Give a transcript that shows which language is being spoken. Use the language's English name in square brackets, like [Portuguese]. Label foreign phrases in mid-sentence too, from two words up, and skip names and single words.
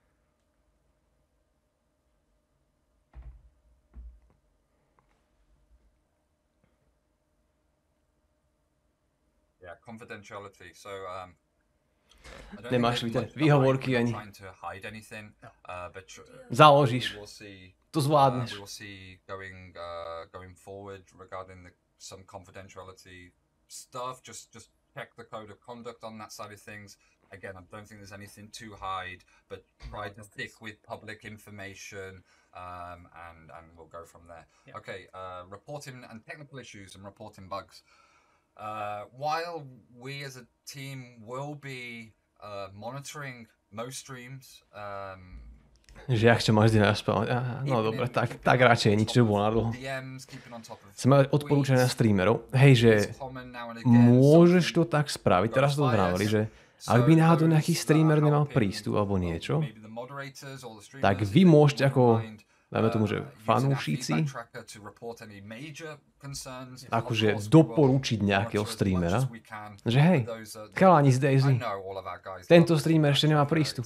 [English] Yeah, confidentiality. So, [Slovak] nemáš výhovorky ani. Založíš. To zvládneš. [English] Some confidentiality stuff. Just check the code of conduct on that side of things. Again, I don't think there's anything to hide, but try to stick with public information, and we'll go from there. Yep. Okay, reporting and technical issues and reporting bugs. While we as a team will be monitoring most streams, [Slovak] že jak čo máš vždy naspávať. No dobre, tak radšej nič, čo bolo nadlho. Sme odporúčané na streamerov. Hej, že môžeš to tak spraviť. Teraz to vravili, že ak by náhodou nejaký streamer nemal prístup alebo niečo, tak vy môžete ako, dajme tomu, že fanúšici, akože doporučiť nejakého streamera, že hej, chalani z DayZ, tento streamer ešte nemá prístup.